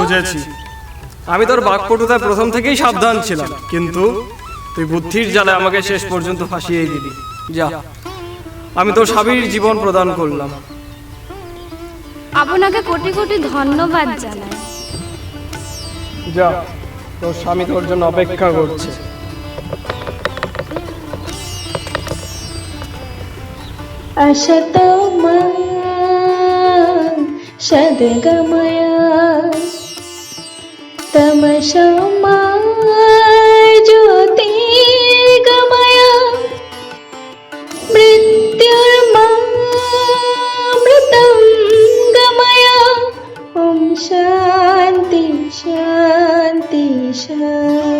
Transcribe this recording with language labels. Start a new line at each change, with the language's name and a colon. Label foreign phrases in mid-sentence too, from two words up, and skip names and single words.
Bangla: বুঝেছি, আমি তোর বাকপটুতায় প্রথম থেকেই সাবধান ছিলাম, কিন্তু তুই বুদ্ধির জালে আমাকে শেষ পর্যন্ত ফাঁসিয়ে দিলি। যা, আমি তোর স্বামীর জীবন প্রদান করলাম। আপনাকে কোটি কোটি ধন্যবাদ জানাই। যা, তোর স্বামী তোর জন্য অপেক্ষা করছে।
Sanskrit: असतोमा सद्गमया तमसोमा ज्योतिर्गमया मृत्युर्मामृतं गमया ॐ शान्ति शान्ति शान्ति।